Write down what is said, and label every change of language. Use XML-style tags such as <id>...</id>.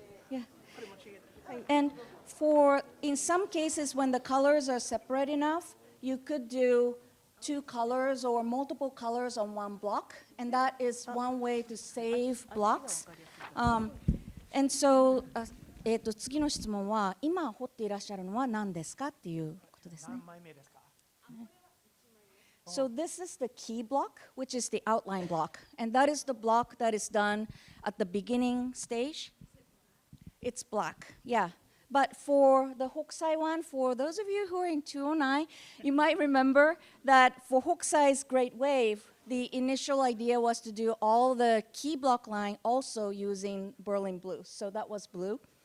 <en>Yeah. And for, in some cases, when the colors are separate enough, you could do 2 colors or multiple colors on one block, and that is one way to save blocks. And so,</en> <ja>次の質問は、今彫っていらっしゃるのは何ですかっていうことですね。何枚目ですか？</ja> <en>So this is the key block, which is the outline block, and that is the block that is done at the beginning stage. It's black, yeah. But for the Hokusai one, for those of you who are in 209, you might remember that for Hokusai's Great Wave, the initial idea was to do all the key block line also using Berlin blue. So that was blue.</en>